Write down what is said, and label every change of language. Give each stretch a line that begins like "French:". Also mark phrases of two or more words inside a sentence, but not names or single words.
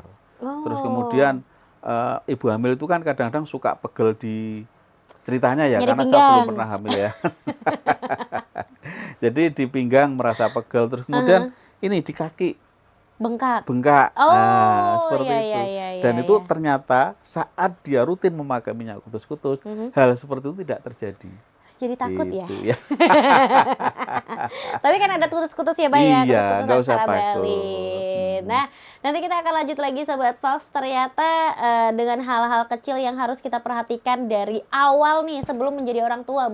Indonesian: Terus kemudian ibu hamil itu kan kadang-kadang suka pegel di ceritanya ya, Nyeri karena pinggang. saya belum pernah hamil ya. Jadi di pinggang merasa pegel, terus kemudian ini di kaki bengkak. Nah, seperti iya, itu. iya, iya, Dan iya. itu ternyata saat dia rutin memakai minyak kutus-kutus, hal seperti itu tidak terjadi. Jadi takut ya. Gitu, ya. Tapi kan ada kutus-kutus ya, Mbak ya. Iya, Kutus-kutus nggak usah aksara takut. Bali. Nah, nanti kita akan lanjut lagi Sobat Fox. Ternyata dengan hal-hal kecil yang harus kita perhatikan dari awal nih sebelum menjadi orang tua.